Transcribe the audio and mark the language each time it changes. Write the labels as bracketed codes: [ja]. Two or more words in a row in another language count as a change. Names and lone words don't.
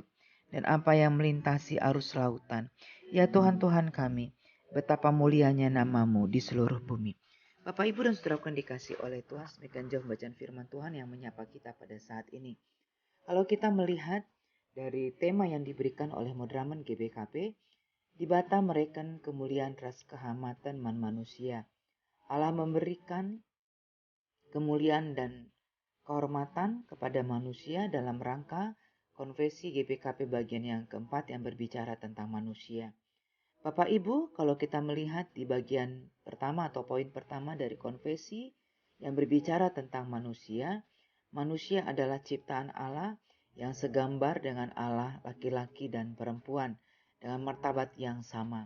[id] Dan apa yang melintasi arus lautan. Ya Tuhan kami, betapa mulianya namamu di seluruh bumi. Bapak, Ibu, dan Saudaraku yang dikasih oleh Tuhan, demikian jauh bacaan firman Tuhan yang menyapa kita pada saat ini. Kalau kita melihat dari tema yang diberikan oleh Modraman GBKP, [btx] di bata mereken [id] kemuliaan ras kehormatan manusia. Allah memberikan kemuliaan dan kehormatan kepada manusia dalam rangka konvensi GBKP bagian yang keempat yang berbicara tentang manusia. Bapak Ibu, kalau kita melihat di bagian pertama atau poin pertama dari konvensi yang berbicara tentang manusia, manusia adalah ciptaan Allah yang segambar dengan Allah, laki-laki dan perempuan dengan martabat yang sama.